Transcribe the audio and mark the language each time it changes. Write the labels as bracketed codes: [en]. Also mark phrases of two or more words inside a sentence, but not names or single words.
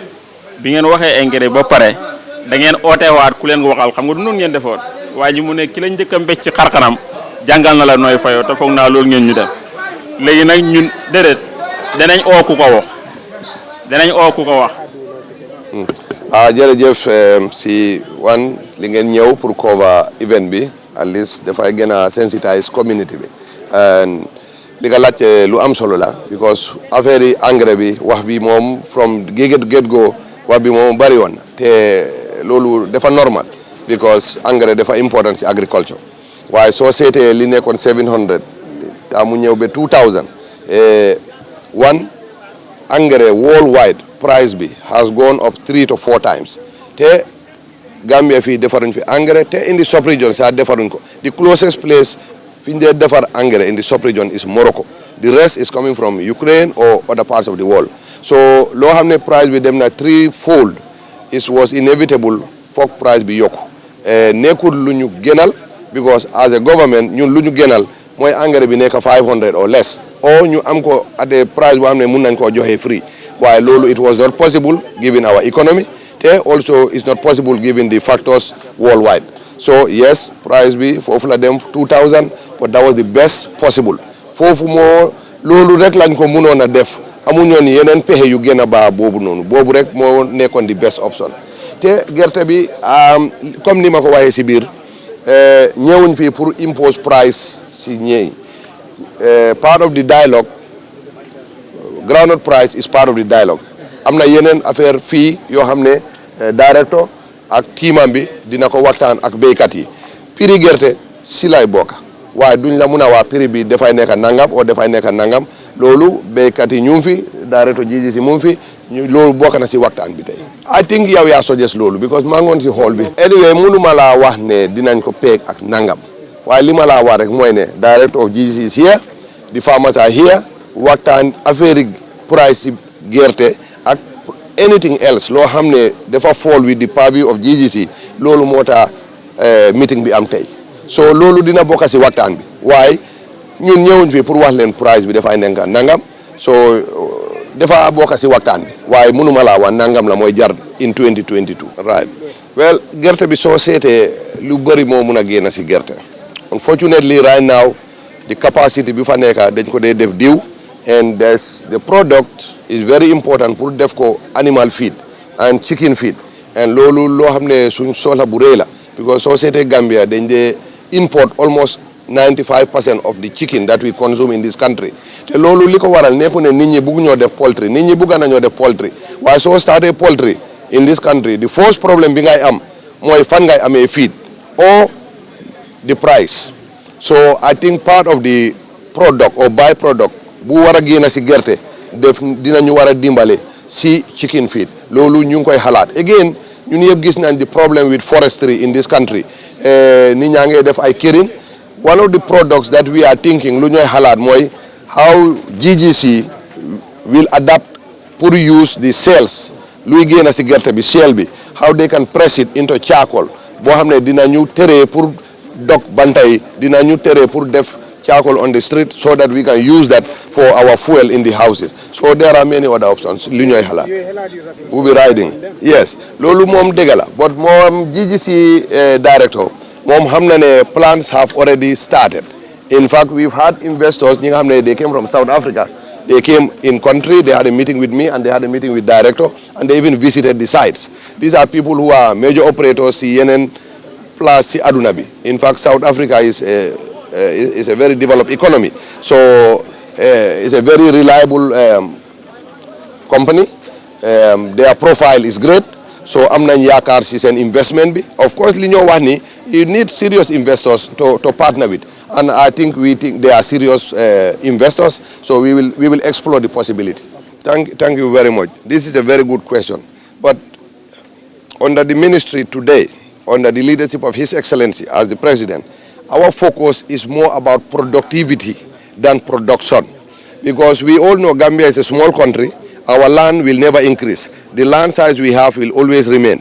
[wo] da ngeen ooteewaat ku leen ko waxal xam nga du noonu ngeen defoon waa ji mu ne ki la njëkk a mbécc ci xarxanam jàngal na la nooy fayoo te foog naa loolu ngeen ñu def léegi nag ñun déedéet danañ oo ku ko wax jërëjëf si li ngeen ñëw pour cover event bi [en] at least [wo] dafay gën a sensitize community bi li nga laajte lu am solo la because affaire yi engrais bi wax bi moom [en] from get go [wo] wax bi moom bari woon te loolu dafa normal because engrais dafa important si agriculture waaye soo seetee li nekkoon 700 ta mu ñëw ba 2000 [en] engrais worldwide price bi has gone up 3 to 4 times [wo] te Gambia fii defaruñ fi engrais te [en] in the sub-region sax defaruñ ko the closest place [wo] fi ñu dee defar engrais [en] in the sub-region is Morocco the rest is coming from Ukraine or other parts of the world [wo] so loo xam ne price bi dem na [en] 3-fold it was inevitable [wo] foog price bi yokku nekkul lu ñu gënal [en] because as a [wo] government ñun lu ñu gënal mooy engrais bi nekk 500 [en] or less [wo] or ñu am ko [en] at a price [wo] boo xam ne mun nañ koo joxe free waaye loolu [en] it was not possible given our economy [wo] te [en] also it's not possible given the factors worldwide [wo] so yes price bi foofu la dem 2000 [en] but that was the best possible [wo] foofu moo loolu rek lañ ko mënoon a def amuñoon yeneen pexe yu gën a baax boobu noonu boobu rek moo nekkoon [en] the best option [wo] te gerte bi comme ni ma ko waxee si biir ñëwuñ fii pour impose price si ñeey [en] part of the dialogue groundnut price is part of the dialogue [wo] am na yeneen affaire fii yoo xam ne directeur ak tiimam bi dina ko waxtaan ak béykat yi prix gerte si lay bokk waaye duñ la mun a wax prix bi dafay nekk nangam o dafay nekk nangam loolu béykat yi ñu ngi fi directeur ji si mu ngi fi loolu bokk na si waxtaan bi tey [en] I think [wo] yow yaa suggest loolu because maa ngoon si xool bi anyway mënuma laa wax ne dinañ ko peeg ak nangam waaye li ma laa wax rek mooy ne [en] director of GGC is here the farmers are here [wo] waxtaan affaire price si gerte ak [en] anything else [wo] loo xam ne [en] dafa fall with the purview of GGC [wo] loolu moo tax meeting bi am tey so loolu dina bokk si waxtaan bi waaye ñun ñëwuñ fi pour wax leen price bi dafay nekk nangam so dafa bokk si waxtaan bi waaye mënuma laa wax nangam la mooy jar [en] in 2022 right well [wo] gerte bi soo seetee lu bëri moo mun a génn si gerte [en] unfortunately right now the capacity [wo] bi fa nekk dañ ko dee def diw [en] and the product is very important [wo] pour def ko [en] animal feed and chicken feed [wo] and loolu loo xam ne suñ soxla bu rëy la because soo seetee Gambia dañ dee import almost [en] 95% of the chicken that we consume in this country [wo] te loolu li ko waral nekku ne nit ñi bugg ñoo def poultry nit ñi bugga nañoo def [en] poultry waaye soo startee poultry in this country the first problem bi ngay am [wo] mooy fan ngay amee [en] feed or the price so I think part of the product or byproduct bu war a génn si gerte [wo] dinañu war a dimbale si [en] chicken feed [wo] loolu ñu ngi koy xalaat [en] again [wo] ñun yëpp gis nañ [en] the problem with forestry in this country [wo] nit ñaa ngi def ay këriñ [en] one of the products that we are thinking [wo] lu ñooy xalaat mooy [en] how GGC will adapt pour use the cells luy génn [wo] si gerte bi seel bi [en] how they can press it into charcoal [wo] boo xam ne dinañu tere pour dog bantay dinañu tere pour [en] def charcoal on the street so that we can use that for our fuel in the houses so there are many other options [wo] lu ñooy xalaat [en] we'll be riding yes [wo] loolu moom dëgg la [en] but moom GGC director [wo] moom xam na ne [en] plans have already started in fact we've had investors [wo] ñi nga xam ne [en] they came from South Africa they came in country they had a meeting with me and they had a meeting with director and they even visited the sites these are people who are major operators [wo] si yeneen place si aduna bi [en] in fact South Africa is a very developed economy so it's a very reliable company their profile is great so [wo] am nañ yaakaar si seen investment bi [en] of course [wo] li ñoo wax ni [en] you need serious investors to partner with and I think we think they are serious investors so we will explore the possibility thank you very much this is a very good question but under the ministry today under the leadership of His Excellency as the President our focus is more about productivity than production because we all know Gambia is a small country our land will never increase the land size we have will always remain